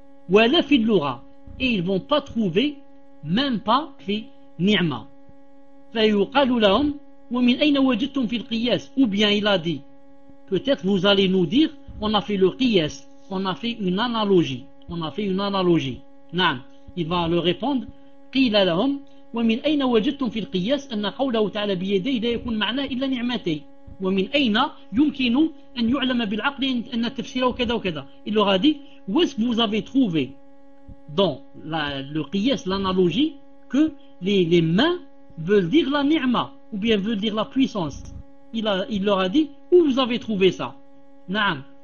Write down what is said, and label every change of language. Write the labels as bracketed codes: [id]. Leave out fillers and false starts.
[ar] وَلَا فِي اللُّغَة, [fr] et ils ne vont pas trouver même pas les ni'ma. [ar] فيقال لهم ومن أين وجدتم في القياس, [fr] ou bien il a dit, peut-être vous allez nous dire, on a fait le qiyas, on a fait une analogie, on a fait une analogie. [ar] نعم, [fr] il va leur répondre, [ar] قيل لهم ومن أين وجدتم في القياس أن قوله تعالى بيدي لا يكون معناه إلا نعمتي, ومن أين يمكن أن يعلم بالعقل أن تفسيره كذا وكذا. [fr] Il leur a dit, où est-ce que vous avez trouvé dans le qiyas, l'analogie, que les mains veulent dire la ni'ma, ou bien veulent dire la puissance? Il leur a dit, où vous avez trouvé ça? Na'am.